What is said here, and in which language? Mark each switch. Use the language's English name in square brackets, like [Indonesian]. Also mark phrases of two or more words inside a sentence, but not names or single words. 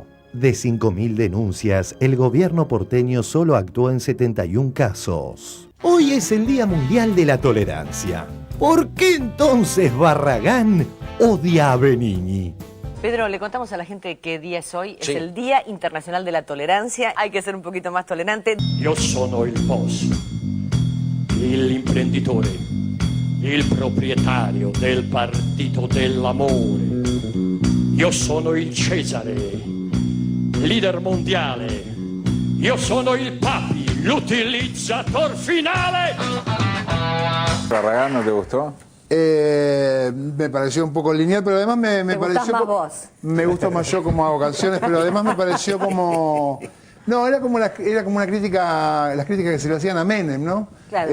[Spanish] De 5.000 denuncias, el gobierno porteño solo actuó en 71 casos. Hoy es el Día Mundial de la Tolerancia. ¿Por qué entonces Barragán odia a Benigni? Pedro, le contamos a la gente qué día es hoy. Sí. Es el Día Internacional de la Tolerancia. Hay que ser un poquito más tolerante. [Italian] Io sono il boss, l'imprenditore, il proprietario del partito dell'amore. Io sono il Cesare, leader mondiale. Io sono il Papi, l'utilizzator finale. [Spanish] ¿Barragán no te gustó? Me pareció un poco lineal, pero además me pareció... más vos. Me gusta más yo como hago canciones, pero además me pareció como... No, era como una crítica, las críticas que se le hacían a Menem, ¿no? Claro.